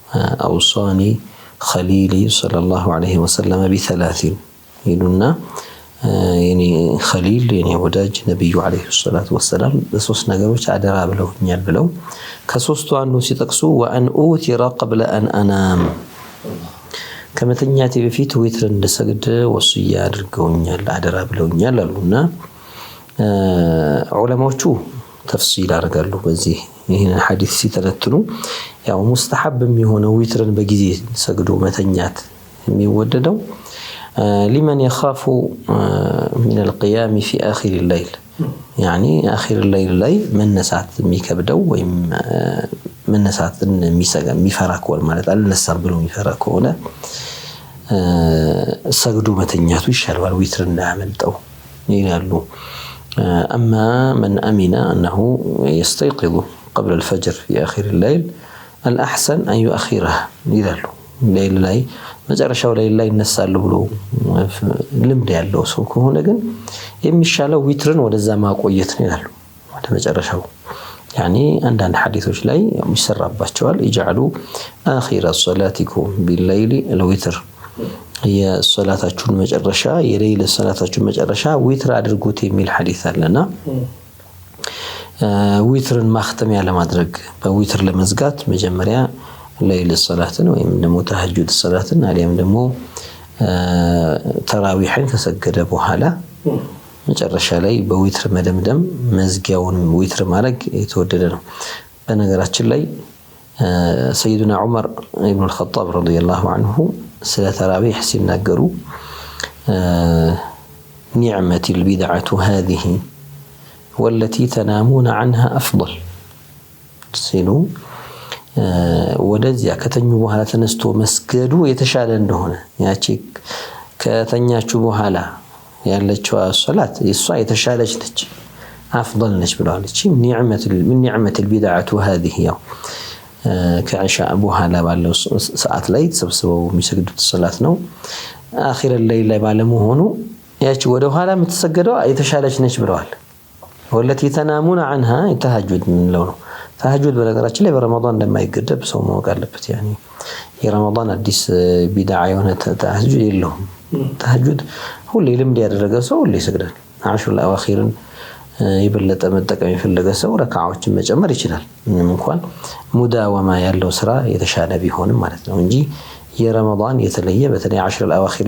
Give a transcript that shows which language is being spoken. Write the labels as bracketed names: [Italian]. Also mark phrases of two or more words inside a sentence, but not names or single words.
[Arabic] أوصاني خليلي صلى الله عليه وسلم بثلاث [Amharic] ይሉና የኔ ኸሊል የኔ ወዳጅ ነብዩ [Arabic] عليه الصلاة والسلام [Amharic] በሶስት ነገሮች አደራ ብለውኛል ብለው ከሶስቱ አንዱ ሲጠቅሱ [Arabic] وأن أوتر قبل أن أنام [Amharic] ከመተኛቴ በፊት ዊትር እንድሰግድ ወስያ አድርገውኛል አደራ ብለውኛል አሉና ዑለማዎቹ ተፍሲል አድርጋሉ በዚህ ይሄን ሐዲስ ሲተነትኑ ያው ሙስተሐብ የሚሆነው ዊትርን በጊዜ ሰግዶ መተኛት የሚወደደው [Arabic] لمن يخاف من القيام في آخر الليل [Amharic] يعني آخر الليل ላይ መነሳት የሚከብደው ወይም መነሳት የሚፈራ ከሆነ ማለት አልነሳም ብሎ የሚፈራ ከሆነ ሰግዶ መተኛቱ ይሻላል ዊትር እንዳያመልጠው ይላሉ [Arabic] أما من أمن أنه يستيقظ قبل الفجر في آخر الليل الأحسن أن [Amharic] يؤخره ይላሉ ሌሊት ላይ መጨረሻው ላይ ይነሳሉ ብሎ ልምድ ያለው ሰው ከሆነ ግን የሚሻለው ዊትርን ወደዛ ማቆየት ነው ይላሉ ወደ መጨረሻው يعني አንዳንድ ሐዲሶች ላይ የሚሰራባቸዋል [Arabic] يجعلوا آخر صلاتكم بالليل الوتر [Amharic] የሶላታችሁን መጨረሻ የሌሊት ሶላታችሁን መጨረሻ ዊትር አድርጉት የሚል ሐዲስ አለና ዊትርን ማختሚያ ለማድረግ በዊትር ለመዝጋት መጀመሪያ [Arabic] ليل الصلاة [Amharic] ወይም ደግሞ ተሐጁድ ሰላትን አሊያም ደግሞ ተራዊህን ከሰገደ በኋላ መጨረሻ ላይ በዊትር መደምደም መዝጊያውን ዊትር ማድረግ የተወደደ ነው በነገራችን ላይ ሰይዱና ዑመር ኢብኑ አልኸጣብ [Arabic] رضي الله عنه [Amharic] ስለ ተራዊህ ሲናገሩ [Arabic] نعمة البدعة هذه والتي تنامون عنها أفضل [Amharic] ሲሉ ወደዚያ ከተኙ በኋላ ተነስቶ መስገዱ የተሻለ እንደሆነ ያቺ ከተኛችሁ በኋላ ያለችው ሶላት እሷ የተሻለች ነች አፍضل ነች ብለዋል እቺ [Arabic] نعمة البدعة [Amharic] هذه ያው ከኢሻ በኋላ ባለው ሰዓት ላይ ተሰብስበው የሚሰግዱት ሶላት ነው [Arabic] آخر الليل [Amharic] ላይ ባለመሆኑ ያቺ ወደ ኋላ የምትሰገደው የተሻለች ነች ብለዋል [Arabic] والتي تنامون عنها التهجد من لونه [Amharic] ተሐጁድ በነገራችን ላይ በረመዳን እንደማይገደብ ሰው ማወቅ አለበት يعني የረመዳን አዲስ ቢድዓ የሆነ ተሐጁድ የለውም ተሐጁድ ሁሌ ልምድ ያደረገ ሰው ሁሌ ይሰግዳል [Arabic] عشر أواخر [Amharic] ይበለጠ መጠቀም የፈለገ ሰው ረካዓዎችን መጨመር ይችላል እንኳን ሙዳወማ ያለው ስራ የተሻለ ቢሆንም ማለት ነው እንጂ የረመዳን የተለየ በተለይ [Arabic] عشر أواخر